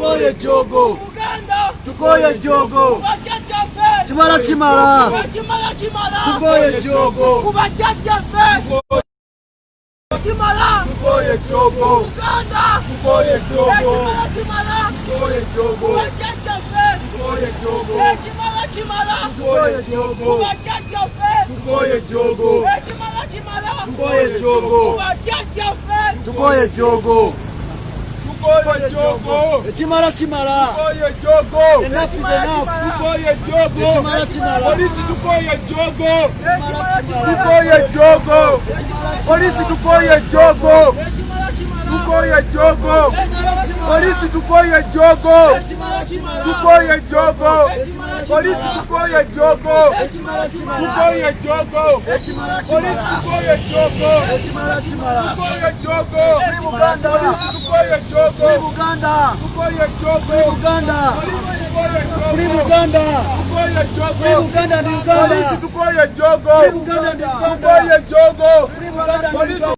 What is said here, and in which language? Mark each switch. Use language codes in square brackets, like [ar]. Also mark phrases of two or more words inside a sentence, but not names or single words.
[lg] tukoye jogo, tukoye jogo, chimala chimala, tukoye jogo, tukoye jogo, tukoye jogo, tukoye jogo, tukoye jogo, tukoye jogo, tukoye jogo, tukoye jogo, tukoye jogo. Chimala chimala. [en] Enough is enough. [lg] Chimala chimala. Polisi tukoye jogo. Tukoye jogo. Polisi tukoye jogo. Tukoye jogo. Polisi tukoye jogo. Tukoye jogo. Polisi tukoye jogo. Tukoye jogo. Polisi tukoye jogo. Chimala chimala. Tukoye jogo. Uganda. Tukoye jogo. [en] Free Uganda. [lg] Tukoye jogo. [en] Free Uganda. Free Uganda. [lg] Tukoye jogo. [en] Free Uganda and Uganda. [lg] Tukoye jogo. [en] Free Uganda and Uganda. [lg] Tukoye jogo. [en] Free Uganda and Uganda.